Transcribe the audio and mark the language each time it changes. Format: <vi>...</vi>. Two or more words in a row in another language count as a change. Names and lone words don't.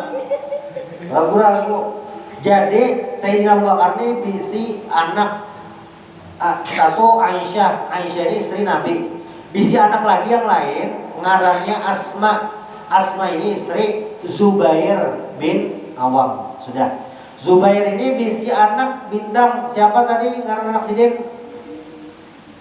<id>Ragu-ragu. Jadi Sayyidina Abu Bakar ini bisi anak satu Aisyah. Aisyah ini istri Nabi. Bisi anak lagi yang lain ngarannya Asma. Asma ini istri Zubair bin Awam. Sudah. Zubair ini bisi anak Bintang. Siapa tadi ngaran anak Sidin?</id>